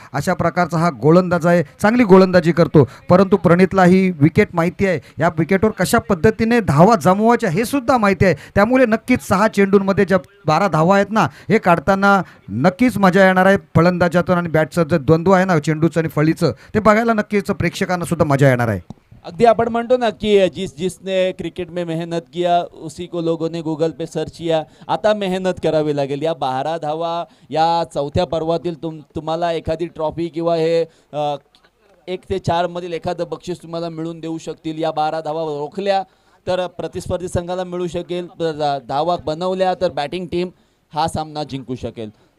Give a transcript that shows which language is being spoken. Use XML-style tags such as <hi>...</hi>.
<mr>अशा प्रकारचा हा गोलंदाज आहे, चांगली गोलंदाजी करतो. परंतु प्रणितला ही विकेट माहिती आहे, या विकेटवर कशा पद्धतीने धावा जमवायच्या हे सुद्धा माहिती आहे. त्यामुळे नक्कीच 6 चेंडूंमध्ये ज्या 12 धावा आहेत ना, हे काढताना नक्कीच मजा येणार आहे. फलंदाजातून आणि बॅटचं जे द्वंद्व आहे ना, चेंडूचं आणि फळीचं, ते बघायला नक्कीच प्रेक्षकांना सुद्धा मजा येणार आहे. अगदी आपण म्हणतो ना की</mr> <hi>जिसने क्रिकेट में मेहनत किया उसी को लोगों ने गूगल पे सर्च किया.</hi> <mr>आता मेहनत करावी लागेल. या 12 धावा या 4थ्या पर्वातील तुम्हाला एखादी ट्रॉफी किंवा हे 1 ते 4 मधील एखादं बक्षीस तुम्हाला मिळून देऊ शकतील. या 12 धावा रोखल्या तर प्रतिस्पर्धी संघाला मिळू शकेल, धावा बनवल्या तर बॅटिंग टीम हा सामना जिंकू शकेल.</mr>